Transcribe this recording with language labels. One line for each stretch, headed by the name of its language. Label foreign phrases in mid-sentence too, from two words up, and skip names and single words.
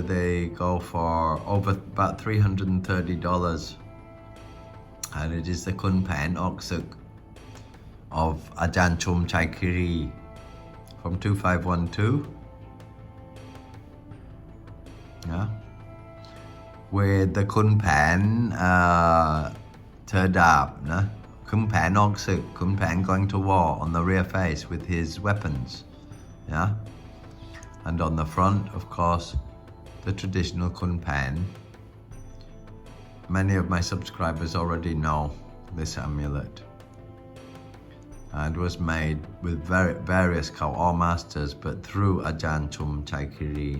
English: They go for over about $330. And it is the Kun Pan Oksuk of Ajarn Chum Chai Kiri from 2512. Yeah. With the Kun Pan Terdab, nah? Kun Pan Oksuk, Kun Pan going to war on the rear face with his weapons. Yeah. And on the front, of course, the traditional Kun Pan. Many of my subscribers already know this amulet. And was made with various Khao O masters, but through Ajarn Chum Chai Kiri.